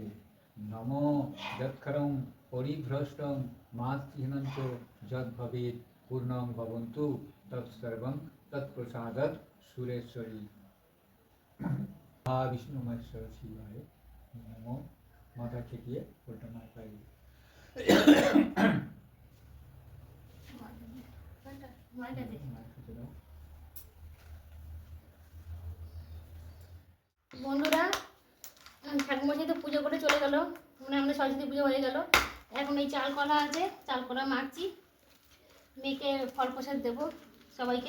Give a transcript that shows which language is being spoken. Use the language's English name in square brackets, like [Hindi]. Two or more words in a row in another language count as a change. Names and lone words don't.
[Sanskrit] नमो यत्करं परिभ्रष्टं मातृहीनञ्च यद्भवेत् पूर्णं भवन्तु तत्सर्वं तत्प्रसादात् सुरेश्वरी। विष्णु महेश्वर शिवाय नमो। [Hindi] माथा ठेकिए उल्टा मार पाइए। [Bangla] বন্ধুরা, ঠাকুমশাই তো পুজো করে চলে গেল, মানে আমাদের সরস্বতী পুজো হয়ে গেল। এখন এই চাল কলা আছে, চাল কলা মাখছি, মেয়েকে ফল প্রসাদ দেবো সবাইকে।